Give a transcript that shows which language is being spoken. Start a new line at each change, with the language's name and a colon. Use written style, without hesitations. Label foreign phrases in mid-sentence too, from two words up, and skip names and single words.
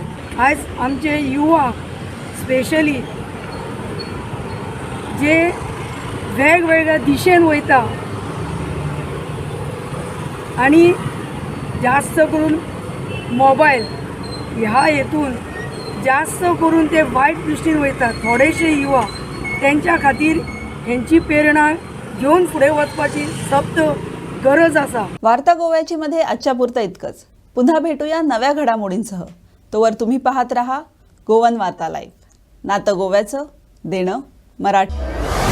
Konkani: आयज आमचे युवा स्पेशली जे वेगवेगळ्या दिशेन वयता आणि जास्त करून मोबायल ह्या हेतून जास्त करून ते वायट दृश्टीन वयता. थोडेशे युवा त्यांच्या खातीर हेंची प्रेरणा घेऊन फुडें वचपाची सक्त गरज आसा.
Marathi: वार्ता गोव्याची मध्ये आजच्या पुरतं इतकंच. पुन्हा भेटूया नव्या घडामोडींसह. तोवर तुम्ही पाहत रहा गोवन वार्ता लाईव्ह. नातं गोव्याचं, देणं मराठी.